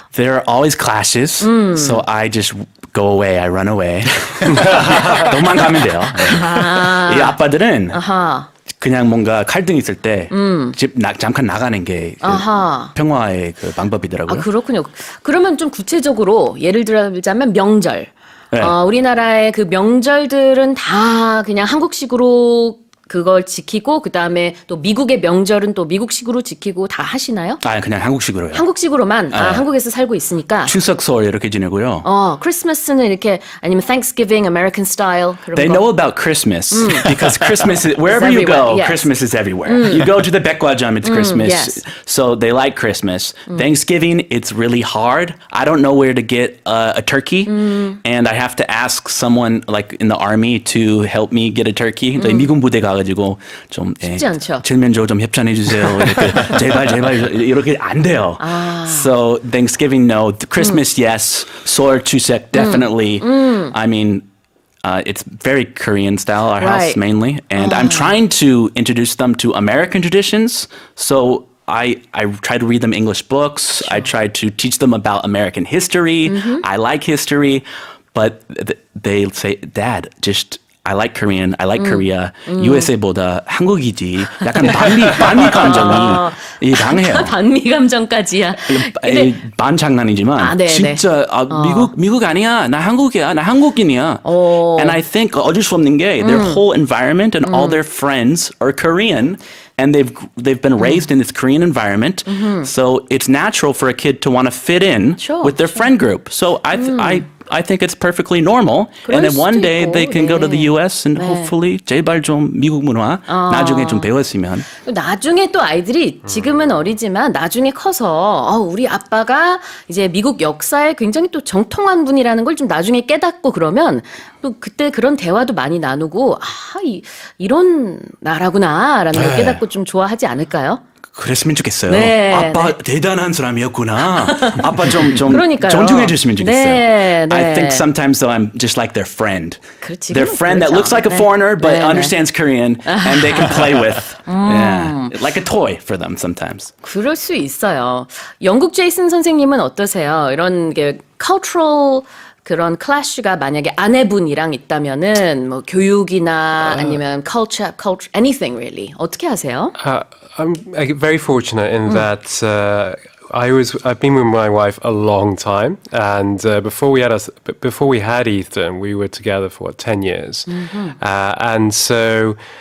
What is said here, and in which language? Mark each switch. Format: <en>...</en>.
<en>There are always clashes, so I just go away, I run away.</en> <ko>도망가면 돼요. 이 아빠들은 그냥 뭔가 갈등 있을 때 집 잠깐 나가는 게 평화의 그 방법이더라고요. 그렇군요. 그러면 좀 구체적으로 예를 들자면 명절. 네. 우리나라의 그 명절들은 다 그냥 한국식으로 그걸 지키고 그다음에 또 미국의 명절은 또 미국식으로 지키고 다 하시나요? 그냥 한국식으로요. 한국식으로만 한국에서 살고 있으니까. 추석 설 이렇게 지내고요. 크리스마스는 이렇게 아니면 Thanksgiving</ko> <en>American style</en> <ko>그런</ko> <en>They</en> <ko>거.</ko> <en>know about Christmas because Christmas is, wherever you go, yes. Christmas is everywhere. You go to the 백화점, it's Christmas. yes. So they like Christmas. Thanksgiving, it's really hard. I don't know where to get a turkey, and I have to ask someone like in the army to help me get a turkey.</en> <ko>미군 부대 가가지고 좀 쉽지 않죠. 칠면조 좀 협찬해 주세요. 이렇게 제발 이렇게 안 돼요.</ko> <en>So Thanksgiving, no. Christmas, yes. 설, 추석, definitely. I mean. It's very Korean style, our house mainly. And I'm trying to introduce them to American traditions. So I try to read them English books. I try to teach them about American history. I like history. But they say, Dad, I like Korean. I like Korea.</en> <ko>USA보다 한국이지. 약간 반미 감정이 강해요. 반미 감정까지야. 반 장난이지만 진짜 미국 아니야. 나 한국이야. 나 한국인이야.</ko> <en>And I think</en> <ko>어쩔 수 없는 게</ko> <en>their whole environment and all their friends are Korean. And they've been raised in this Korean environment, so it's natural for a kid to want to fit in with their friend group. So I think it's perfectly normal. And then one day they can go to the US and hopefully</en> <ko>제발 좀 미국 문화 나중에 좀 배웠으면. 나중에 또 아이들이 지금은 어리지만 나중에 커서 우리 아빠가 이제 미국 역사에 굉장히 또 정통한 분이라는 걸 좀 나중에 깨닫고 그러면 또 그때 그런 대화도 많이 나누고 이런 나라구나라는 걸 깨닫고 좀 좋아하지 않을까요? 그랬으면 좋겠어요. 네, 아빠 대단한 사람이었구나. 아빠 좀 그러니까요. 존중해 줬으면 좋겠어요. 네, 네.</ko> <en>I think sometimes though I'm just like their friend.</en> <ko>그렇지,</ko> <en>Their friend that</en> <ko>그렇죠.</ko> <en>looks like a</en> <ko>네.</ko> <en>foreigner but</en> <ko>네,</ko> <en>understands Korean and they can play with. Yeah. Like a toy for them sometimes.</en> <ko>그럴 수 있어요. 영국 제이슨 선생님은 어떠세요? 이런 게 cultural 그런 클래시가 만약에 아내분이랑 있다면은 뭐 교육이나 아니면 culture,</ko> <en>anything really</en> <ko>어떻게 하세요?</ko> <en>I'm very fortunate in that I've been with my wife a long time, and before we had Ethan, we were together for 10 years, and so.</en>